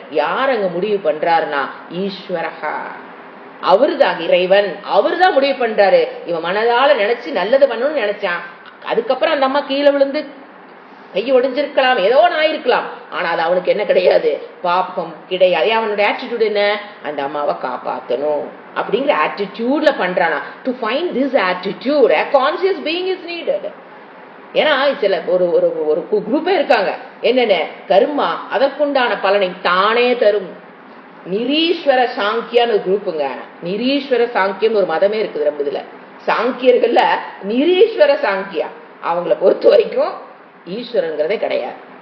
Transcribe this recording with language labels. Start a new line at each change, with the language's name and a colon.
Tamil: யார் அங்க முடிவு பண்றாருன்னா ஈஸ்வரஹா. அவருதான் இறைவன், அவருதான் முடிவு பண்றாரு. இவன் மனதால நினைச்சு நல்லது பண்ணணும்னு நினைச்சான், அதுக்கப்புறம் அந்த அம்மா கீழே விழுந்து கை ஒடிஞ்சிருக்கலாம், ஏதோ ஆயிருக்கலாம், ஆனா அது அவனுக்கு என்ன கிடையாது? பாப்பம் கிடையாது. அவனுடைய ஆட்டிடியூட் என்ன? அந்த அம்மாவை காப்பாற்றணும் அப்படிங்கிற ஆட்டிடியூட்ல பண்றானா.
English: To find this attitude a conscious being is needed.
Tamil: ஏன்னா சில ஒரு ஒரு குரூப்பே இருக்காங்க, என்னென்ன கர்மா அதற்குண்டான பலனை தானே தரும். நிரீஸ்வர சாங்கியான்னு ஒரு குரூப்புங்க. நிரீஸ்வர சாங்கியம் ஒரு மதமே இருக்குது நம்ம இதுல. சாங்கியர்கள்ல நிரீஸ்வர சாங்கியா, அவங்கள பொறுத்த வரைக்கும் ஈஸ்வரங்கிறதே கிடையாது.